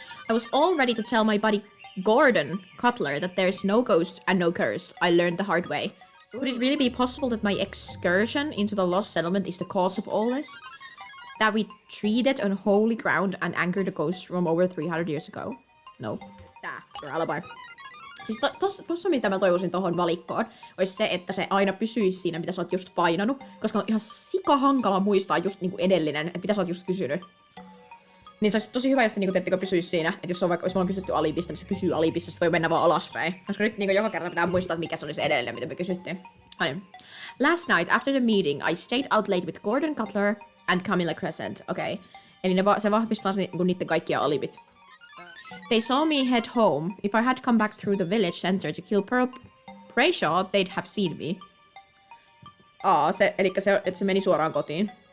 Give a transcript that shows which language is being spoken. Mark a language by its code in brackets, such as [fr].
[en] I was all ready to tell my buddy Gordon Cutler that there's no ghost and no curse. I learned the hard way. Could it really be possible that my excursion into the lost settlement is the cause of all this? That we treaded on holy ground and anchored a ghost from over 300 years ago? No. Tää, your alibi. [fi] Siis tossa mitä mä toivoisin tohon valikkoon, olisi se, että se aina pysyisi siinä, mitä sä oot just painanut. Koska on ihan sika hankala muistaa just niinku edellinen, että mitä sä oot just kysynyt. Niin se olisi tosi hyvä, jos se niinku, pysyisi siinä. Että jos on vaikka, jos me ollaan kysytty alipista, niin se pysyy alipissa, se voi mennä vaan alaspäin. Koska nyt niinku joka kerta pitää muistaa, että mikä se oli se edellinen, mitä me kysyttiin. [en] Last night, after the meeting, I stayed out late with Gordon Cutler and Camilla Crescent. [fi] Okei. Eli se vahvistaa niinku niitten kaikkia alipit. [en] They saw me head home. If I had come back through the village center to kill Pearl Brayshaw, they'd have seen me. [fi] Elikkä se meni suoraan kotiin.